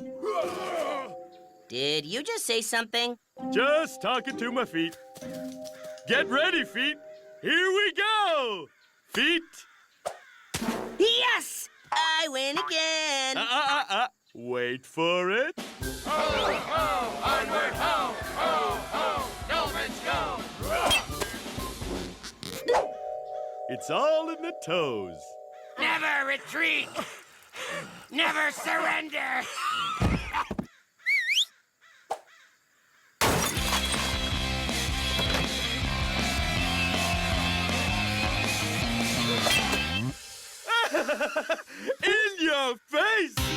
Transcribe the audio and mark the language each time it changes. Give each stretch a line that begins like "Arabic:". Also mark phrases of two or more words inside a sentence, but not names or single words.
English: Did you just say something? Just talking to my feet. Get ready, feet. Here we go. Feet. Yes! I win again. Wait for it. Ho, ho, onward, ho, ho, ho, Gnomans go. It's all in the toes. Never retreat. Never surrender. In your face!